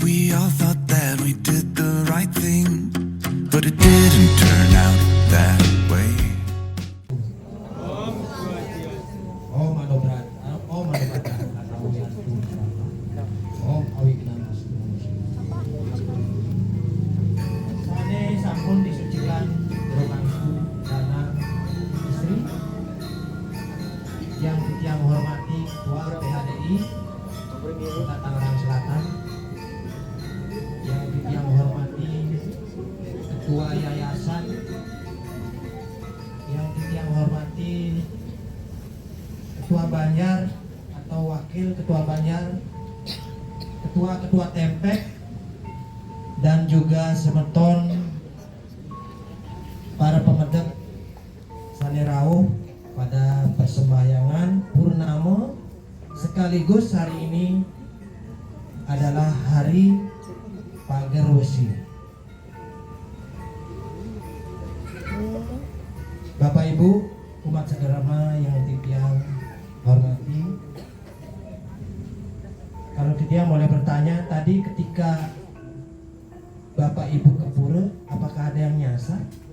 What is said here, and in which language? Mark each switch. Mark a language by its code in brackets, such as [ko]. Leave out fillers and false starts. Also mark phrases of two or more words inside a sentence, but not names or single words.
[en] We all thought that we did the right thing, but it didn't turn out that way. [sa] Om Manobrat, Om Manobrat, Om Awignana. [ban] Sane sampun [id] disucikan bermangku dana istri yang menghormati Ketua PHDI Kota Tangerang Selatan, yang menghormati Ketua Yayasan, yang menghormati Ketua Banjar atau Wakil Ketua Banjar, Ketua Tempek, dan juga [ban] semeton para pemedek Sanerau [id] pada persembahyangan Purnama, sekaligus hari ini adalah hari Pager Wesi. Bapak Ibu umat segerama yang Titiang hormati, kalau Titiang boleh bertanya, tadi ketika Bapak Ibu ke pura, apakah ada yang nyasar?